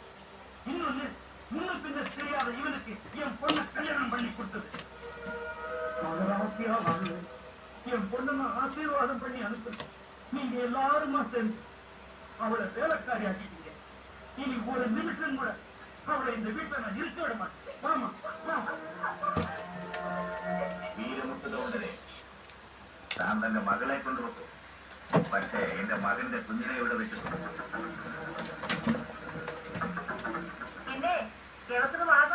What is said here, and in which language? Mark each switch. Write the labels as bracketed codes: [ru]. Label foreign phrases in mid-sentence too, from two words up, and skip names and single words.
[ta] இன்னொன்னு, முன்ன பின்ன தெரியாத இவனுக்கு என் பொண்ணை கல்யாணம் பண்ணி கொடுத்தது. என் பொண்ணை நான் ஆசீர்வாதம் பண்ணி அனுப்புறேன். நீங்க எல்லாருமா சேர்ந்து அவளை வேலைக்காரி ஆக்கிட்டீங்க. இனி ஒரு நிமிஷம் கூட அவளை இந்த வீட்டில் நான் இருக்க விட மாட்டேன். ஆமா, [ml] വീരമുത്ത് ഗൗണ്ടരെ, താൻ തന്റെ മകളെ കൊണ്ടുപോകും. പക്ഷേ എന്റെ മകന്റെ കുഞ്ഞിനെ ഇവിടെ വെച്ചിട്ടുണ്ട്.